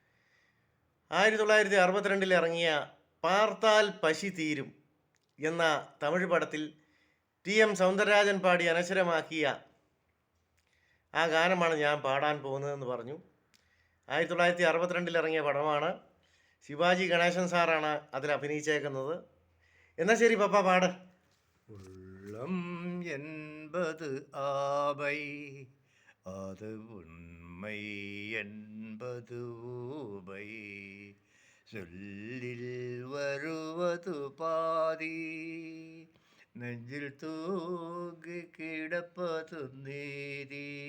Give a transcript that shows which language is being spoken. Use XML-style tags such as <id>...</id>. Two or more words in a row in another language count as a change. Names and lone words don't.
<ml>1962 ഇറങ്ങിയ പാർത്താൽ പശി തീരും എന്ന തമിഴ് പടത്തിൽ ടി.എം. സൗന്ദരരാജൻ പാടി അനശ്വരമാക്കിയ ആ ഗാനമാണ് ഞാൻ പാടാൻ പോകുന്നതെന്ന് പറഞ്ഞു. 1962 ഇറങ്ങിയ പടമാണ്. ശിവാജി ഗണേശൻ സാറാണ് അതിൽ അഭിനയിച്ചേക്കുന്നത്. എന്നാൽ ശരി പപ്പ പാട്.</ml> <ta>உள்ளம் என்பது ஆவை, அது உண்மை என்பது ஊவை. சொல்லில் வருவது பாதி, நெஞ்சில் தூங்கி கிடப்பது நீதி.</ta>